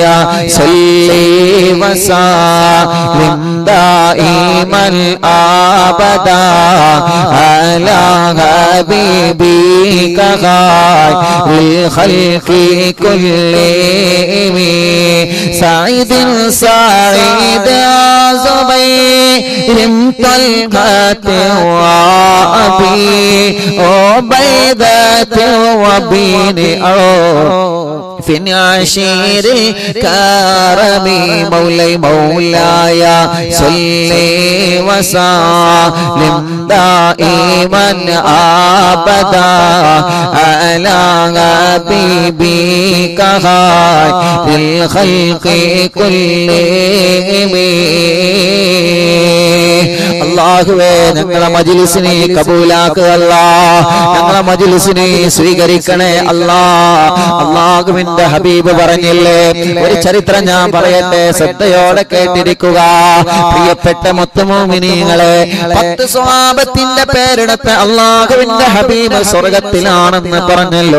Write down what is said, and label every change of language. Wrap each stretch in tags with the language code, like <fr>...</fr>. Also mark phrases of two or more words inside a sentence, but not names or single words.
<ar>صلّ وسلّم دائما أبدا على حبيبك خير الخلق كلهم سعيد سعيد زبير طلحة وأبي عبيدة وابن في عشير الكرم مولاي مولاي صلي وسلم دائما أبدا على حبيبك خير الخلق كلهم.</ar> <ml>അല്ലാഹുവേ, ഞങ്ങളെ മജ്‌ലിസിനെ കബൂലാക്കുക അല്ലാഹ്, ഞങ്ങളെ മജ്‌ലിസിനെ സ്വീകരിക്കണേ അല്ലാഹ്. അല്ലാഹുവിന്റെ ഹബീബ് പറഞ്ഞില്ലേ, ഒരു ചരിത്രം ഞാൻ പറയട്ടെ, ശ്രദ്ധയോടെ കേട്ടിരിക്കുക. പ്രിയപ്പെട്ട മുത്തുമോമിനീങ്ങളെ, 10 സ്വഹാബത്തിന്റെ പേരെടുത്ത് അല്ലാഹുവിന്റെ ഹബീബ് സ്വർഗത്തിലാണെന്ന് പറഞ്ഞല്ലോ.</ml>